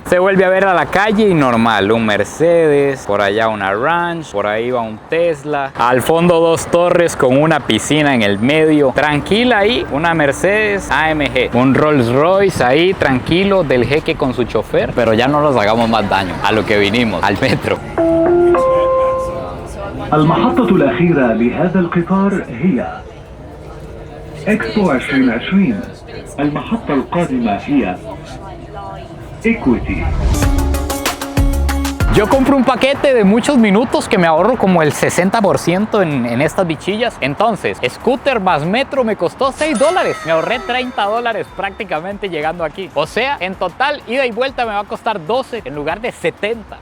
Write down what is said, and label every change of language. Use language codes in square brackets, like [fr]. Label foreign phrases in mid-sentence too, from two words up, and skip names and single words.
[es] Se vuelve a ver a la calle y normal, un Mercedes, por allá una Ranch, por ahí va un Tesla. Al fondo dos torres con una piscina en el medio. Tranquila ahí, una Mercedes AMG. Un Rolls Royce ahí, tranquilo, del jeque con su chofer. Pero ya no nos hagamos más daño a lo que vinimos, al metro. [ar] المحطة الأخيرة لهذا القطار هي إكسبو 2020. المحطة القادمة هي إكويتي. [es] Yo compro un paquete de muchos minutos que me ahorro como el 60% en estas bichillas. Entonces, scooter más metro me costó $6. Me ahorré $30 prácticamente llegando aquí. O sea, en total, ida y vuelta me va a costar 12 en lugar de 70.